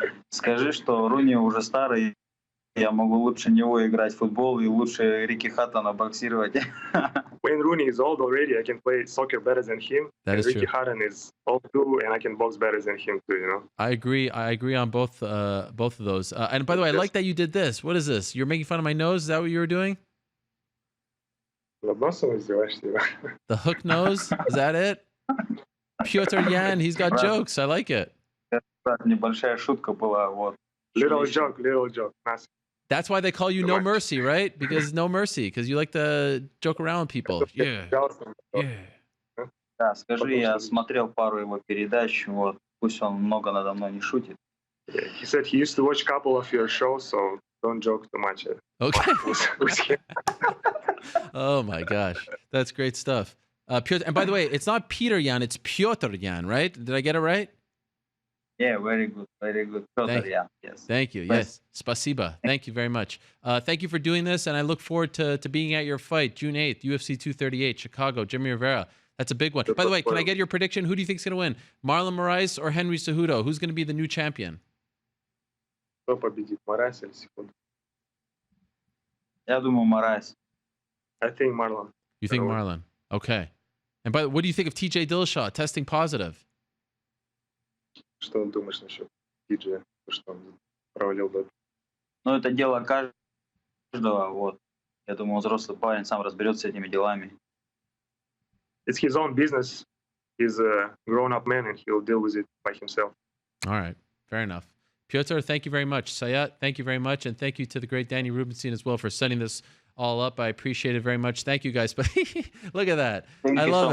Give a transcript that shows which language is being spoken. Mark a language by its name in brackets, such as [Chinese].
[Russian] Скажи, что Руни уже старый, я могу лучше него играть в футбол и лучше Рики Хаттона боксировать. [English] Wayne Rooney is old already. I can play soccer better than him. That is Ricky Hatton is old too, and I can box better than him too. You know. I agree on both of those. And by the way, I like that you did this. What is this? You're making fun of my nose? Is that what you were doing? The hook nose? Is that it? Petr Yan, he's got jokes. I like it. [Russian] Небольшая шутка была, вот. [English] Little joke. That's why they call you No Mercy, right? Because no mercy, because you like to joke around with people. Yeah. [Russian] Да, скажи, я смотрел пару его передач, вот. Пусть он много надо мной не шутит. [English] Yeah, he said he used to watch a couple of your shows, so don't joke too much. Okay. With him. Oh my gosh, that's great stuff. Petr, and by the way, it's not Petr Yan, it's Petr Yan, right? Did I get it right? Yeah, very good. Petr Yan, yes. Thank you. Yes, spasiba. Thank you very much. Thank you for doing this, and I look forward to being at your fight, June 8th, UFC 238, Chicago, Jimmy Rivera. That's a big one. By the way, can I get your prediction? Who do you think is going to win, Marlon Moraes or Henry Cejudo? Who's going to be the new champion? [Russian] Кто победит, Морайс или Секунду? Я думаю, Морайс. [English] I think Marlon. You think Marlon? Okay. And by the way, what do you think of TJ Dillashaw testing positive? [Russian] Что думаешь насчет TJ? Что он провалил бы. Но это дело каждого, вот. Я думаю, взрослый парень сам разберется с этими делами. [English] It's his own business. He's a grown-up man, and he'll deal with it by himself. All right. Fair enough. Petr, thank you very much. Sayat, thank you very much. And thank you to the great Danny Rubenstein as well for setting this all up. I appreciate it very much. Thank you, guys. But look at that. Thank I you love